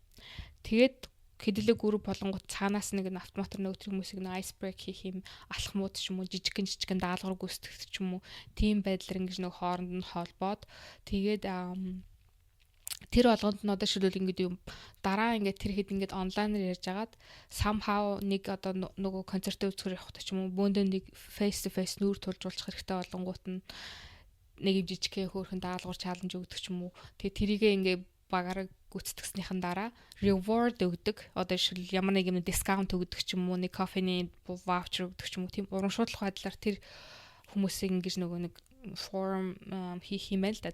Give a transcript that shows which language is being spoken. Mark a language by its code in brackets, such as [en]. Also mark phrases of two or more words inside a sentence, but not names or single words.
[mn] Тэгээд хэдүүлээ групп болонгууд цаанаас нэг автоматар нөгөө тэр хүмүүсийг нэг [en] ice break [mn] хийх юм алхмууд ч юм уу жижигхэн даалгавар гүйцэтгэх ч юм уу тийм байдлаар ингэж нэг хооронд нь холбоод тэгээд тэр болгонд нь одоо шилүүл ингээд юм дараа ингээд тэр хэд ингээд онлайнаар ярьж агаад somehow нэг одоо нөгөө концертээ үзэхээр явах ч юм уу бөөндөө нэг [en] face to face [mn] нүүр тулж уулзах хэрэгтэй болонгууд нь нэг жижигхэн хөөрхөн даалгавар чаленж өгдөг ч юм уу. Тэгээ тэрийгээ ингээ багаараа гүйцэтгэснийхэн дараа reward өгдөг. Одоо жишээл ямар нэг юм дискаунт өгдөг ч юм уу, нэг кофений voucher өгдөг ч юм уу. Тийм урамшуудлах байдлаар тэр хүмүүсийг ингэж нөгөө нэг форм хийх юм байл да.